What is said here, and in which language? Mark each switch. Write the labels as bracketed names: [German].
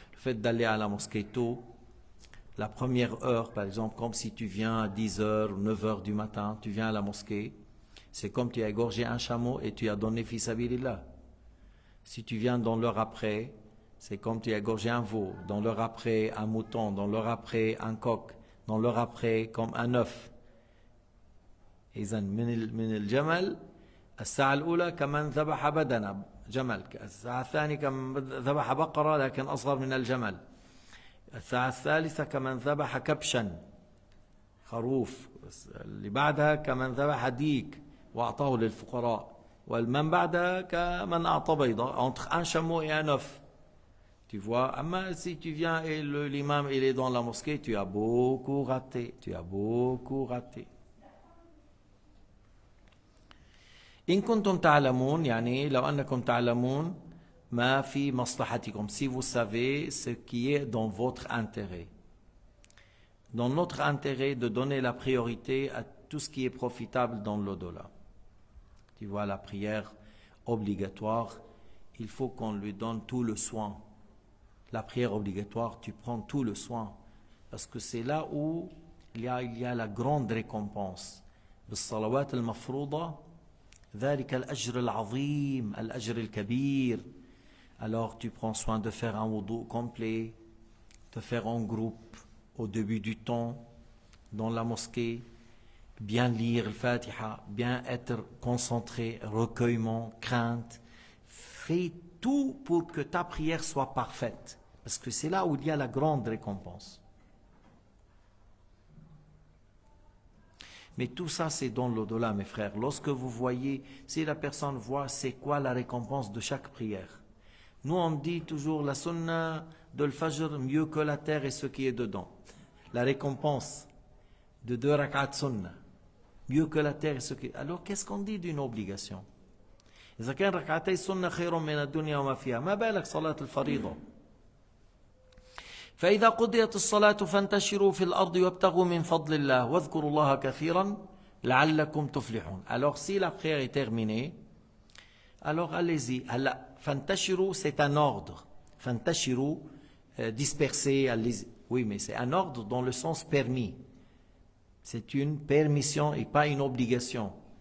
[French] Le fait d'aller à la mosquée tôt, la première heure par exemple, comme si tu viens à 10h ou 9h du matin, tu viens à la mosquée, c'est comme tu as égorgé un chameau et tu as donné fi sabilillah. Si tu viens dans l'heure après, c'est comme tu as égorgé un veau, dans l'heure après un mouton, dans l'heure après un coq, dans l'heure après comme un œuf. [Arabic] إذن من الجمل الساعة الأولى كمن ذبح بدنة جمل، الساعة الثانية كمن ذبح بقرة لكن أصغر من الجمل، الساعة الثالثة كمن ذبح كبشا خروف، اللي بعدها كمن ذبح ديك وأعطاه للفقراء. وَالْمَنْ بَعْدَ كَمَنْ أَعْطَى بَيْضًا. [French] Entre un chameau et un œuf. Tu vois, mais si tu viens et l'imam il est dans la mosquée, tu as beaucoup raté. Tu as beaucoup raté. [Arabic] إن كنتم تعلمون يعني لو أنكم تعلمون ما في مصلحتكم. [French] Si vous savez ce qui est dans votre intérêt. Dans notre intérêt de donner la priorité à tout ce qui est profitable dans l'au-delà. Tu vois, la prière obligatoire, il faut qu'on lui donne tout le soin. La prière obligatoire, tu prends tout le soin. Parce que c'est là où il y a la grande récompense. [Arabic] بالصلوات المفروضة ذلك الأجر العظيم الأجر الكبير. [French] Alors tu prends soin de faire un wudu complet, de faire en groupe au début du temps, dans la mosquée, bien lire le Fatiha, bien être concentré, recueillement, crainte. Fais tout pour que ta prière soit parfaite. Parce que c'est là où il y a la grande récompense. Mais tout ça, c'est dans l'au-delà, mes frères. Lorsque vous voyez, si la personne voit c'est quoi la récompense de chaque prière. Nous, on dit toujours la sunna de l'fajr mieux que la terre et ce qui est dedans. La récompense de 2 rak'at sunna mieux que la terre et ce qui est... Alors, qu'est-ce qu'on dit d'une obligation? [Arabic] إذا كان ركعتي السنة خير من الدنيا وما فيها ما بالك صلاة الفريضة. فإذا قضيت الصلاة فانتشروا في الأرض وابتغوا من فضل الله واذكروا الله كثيرا لعلكم تفلحون. [French] Alors si la prière est terminée, alors allez-y. فانتشروا c'est un ordre. فانتشروا disperser, allez-y. Oui, mais c'est un ordre dans le sens permis. C'est une permission et pas une obligation.